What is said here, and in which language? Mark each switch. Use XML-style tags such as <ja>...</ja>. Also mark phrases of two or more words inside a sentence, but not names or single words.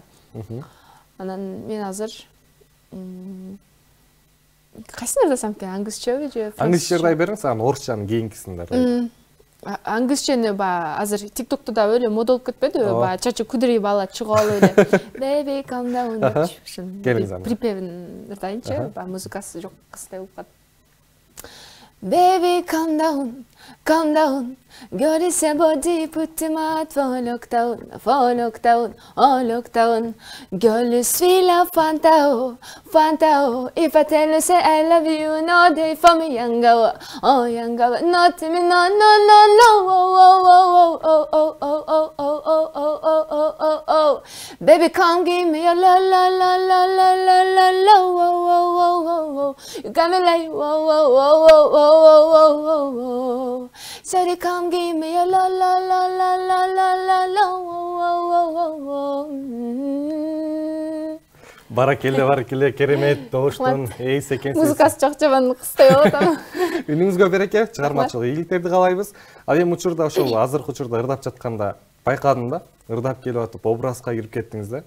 <ky>Анан мен азыр кайсыны ырдасам экен, англисчеби же французча? Англисче ырдай бериңиз, анан орусчаны кийинкисин ырдайт. Англисчени азыр TikTok'та да өлө мода болуп кетпедиби? Чачы кудри бала чыгып алып эле</ky> <en>Baby calm down</en> <ky>деп ушун припевин ырдайынчы, музыкасы жок кыздай болуп калат.</ky> <en>Baby calm down, girl is a body, put him out for lockdown, oh lockdown. Girl is feel of Fanta, if I tell you say I love you, no day for me young girl, not to me, no, oh. Baby come give me your la, you got me like, Sorry, come give me a la.</en> <ky>Баракелде, керемет добуштун ээси экенсиз. Музыкасы жакчабан кыстай болот ама. Үнүңүзгө береке, чыгармачылык ийгиликтерди каалайбыз. Ал эми учурда ошол азыркы учурда ырдап жатканда байкадым да, ырдап келип атып образга кирип кеттиңиз да.</ky>